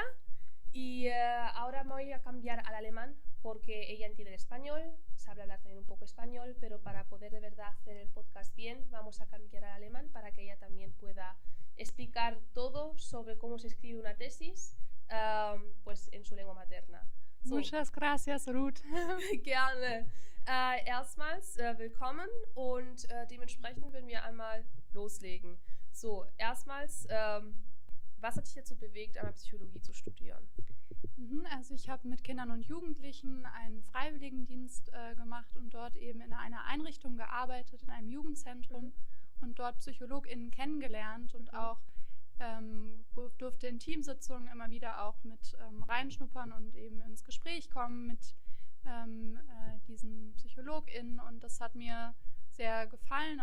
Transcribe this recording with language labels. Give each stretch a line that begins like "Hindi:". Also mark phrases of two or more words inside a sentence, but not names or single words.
Spanish: Y ahora me voy a cambiar al alemán porque ella entiende el español, sabe hablar también un poco español, pero para poder de verdad hacer el podcast bien vamos a cambiar al alemán para que ella también pueda explicar todo sobre cómo se escribe una tesis pues en su lengua materna. So. Muchas gracias, Ruth.
German: Gerne. Erstmals willkommen und dementsprechend würden wir einmal loslegen. So, erstmals, was hat dich dazu bewegt, einmal Psychologie zu studieren? Also ich habe mit Kindern und Jugendlichen einen Freiwilligendienst gemacht und dort eben in einer Einrichtung gearbeitet, in einem Jugendzentrum und dort PsychologInnen kennengelernt und auch durfte in Teamsitzungen immer wieder auch mit reinschnuppern und eben ins Gespräch kommen mit diesen PsychologInnen, und das hat mir sehr gefallen.